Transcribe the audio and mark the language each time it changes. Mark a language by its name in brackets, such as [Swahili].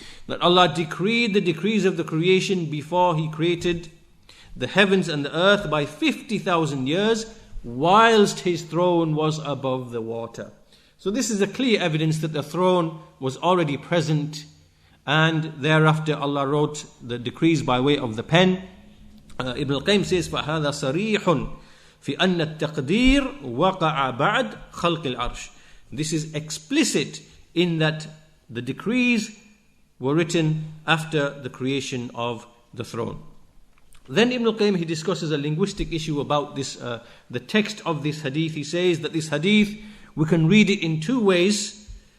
[English] That Allah decreed the decrees of the creation before He created the heavens and the earth by 50,000 years, whilst His throne was above the water. So this is a clear evidence that the throne was already present, and thereafter Allah wrote the decrees by way of the pen. Ibn al-Qayyim says, [Arabic] فَهَذَا صَرِيحٌ فِي أَنَّ التَّقْدِيرِ وَقَعَ بَعْدْ خَلْقِ الْعَرْشِ. [English] This is explicit in that the decrees were written after the creation of the throne. Then Ibn al-Qayyim, he discusses a linguistic issue about this, the text of this hadith. He says that this hadith, we can read it in two ways.